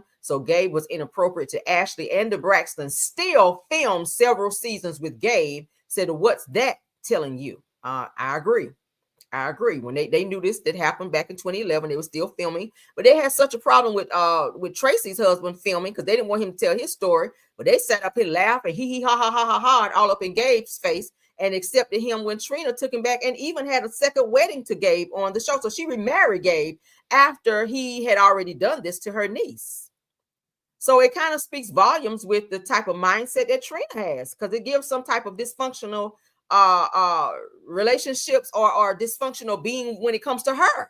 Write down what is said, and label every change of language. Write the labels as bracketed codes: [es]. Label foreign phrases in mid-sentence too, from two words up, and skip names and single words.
[en] So Gabe was inappropriate to Ashley, and the Braxtons still filmed several seasons with Gabe. Said, what's that telling you? I agree. When they knew this that happened back in 2011, they were still filming, but they had such a problem with Tracy's husband filming because they didn't want him to tell his story. But they sat up and laughed and hee ha ha ha ha ha all up in Gabe's face and accepted him when Trina took him back and even had a second wedding to Gabe on the show. So she remarried Gabe after he had already done this to her niece. So it kind of speaks volumes with the type of mindset that Trina has, because it gives some type of dysfunctional relationships or dysfunctional being when it comes to her.